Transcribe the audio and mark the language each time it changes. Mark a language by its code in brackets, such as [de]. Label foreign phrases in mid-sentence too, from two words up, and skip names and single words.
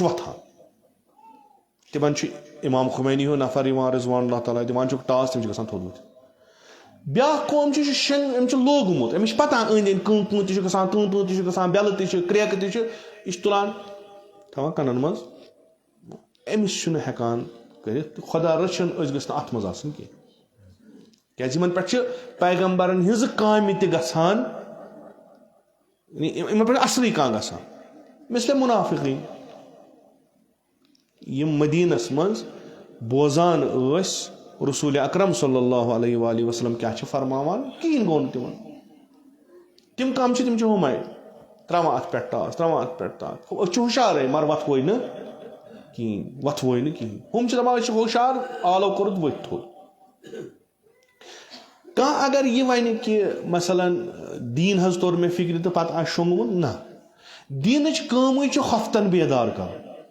[ks] وۄتھان تِمن چھُ امام خُمینی ہُنٛد نفر یِوان [ar] رضوان اللہ تعالیٰ [ks] دِوان چھُکھ ٹاس تِم چھِ گژھان تھوٚد ؤتھِتھ بیٛاکھ قوم چھُ أمِس چھُ لوگمُت أمِس چھِ پتہ أنٛدۍ أنٛدۍ کۭں تہِ چھُ گژھان تہِ چھُ گژھان بٮ۪لہٕ تہِ چھِ کرٛٮ۪کہٕ تہِ چھِ یہِ چھُ تُلان تھاوان کَنن منٛز أمِس چھُنہٕ ہٮ۪کان کٔرِتھ تہٕ خۄدا رٔچھِنۍ أسۍ گٔژھ نہٕ اَتھ منٛز آسٕنۍ کینٛہہ کیٛازِ یِمن پٮ۪ٹھ چھِ پیغمبرن ہِنٛزٕ کامہِ تہِ گژھان یِمن پٮ۪ٹھ اَصلٕے کانٛہہ گژھان مِثلے مُنافِقیٖن یِم مدیٖنس منٛز بوزان ٲسۍ رسول اکرم [ar] صلی اللہ علیہ وآلہ [ks] وسلم کیٛاہ چھِ فرماوان کِہیٖنۍ گوٚو نہٕ تِمن تِم کَم چھِ تِم چھِ ہُمے ترٛاوان اَتھ پٮ۪ٹھ ٹاس أسۍ چھِ ہُشارے مگر وۄتھوے نہٕ کِہیٖنۍ ہُم چھِ دَپان أسۍ چھِ ہُشار آلو کوٚرُتھ ؤتھۍ تھوٚد کانٛہہ اگر یہِ وَنہِ کہِ مثلاً دیٖن حظ توٚر مےٚ فِکرِ تہٕ پتہٕ آسہِ شۄنٛگمُت نہ دیٖنٕچ کٲمٕے چھِ خۄفتن بیدار کَرُن